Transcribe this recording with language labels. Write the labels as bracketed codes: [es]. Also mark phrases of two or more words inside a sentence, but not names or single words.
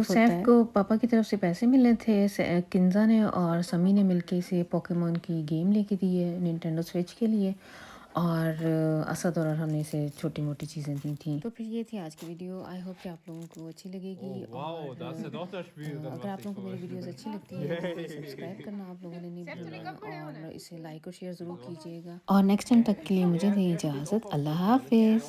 [hi] मुख्तलिफ होता है। सैफ को पापा की तरफ से पैसे मिले थे। किंजा ने और समी ने मिलके इसे पोकेमोन की गेम लेके दी है निंटेंडो स्विच के लिए, और असद और हमने इसे छोटी-मोटी चीज़ें दी थी। तो फिर ये थी आज की वीडियो। [en] I hope [hi] कि आप लोगों को अच्छी लगेगी, [en] Oh, wow, [hi] और [de] da hast du ja doch das Spiel dann, [hi] अगर [de] was [hi] आप [de] ich [hi] लोगों को मेरी [de] vorher [hi] वीडियोज़ अच्छी लगती हैं तो प्लीज़ Yay! सब्सक्राइब करना आप लोगों ने नहीं Sef, भूलना, चलेगा खड़े होना है। और इसे लाइक और शेयर ज़रूर So. कीजिएगा। और [en] next time [hi] तक के लिए मुझे दें इजाज़त। अल्लाह हाफ़िज़।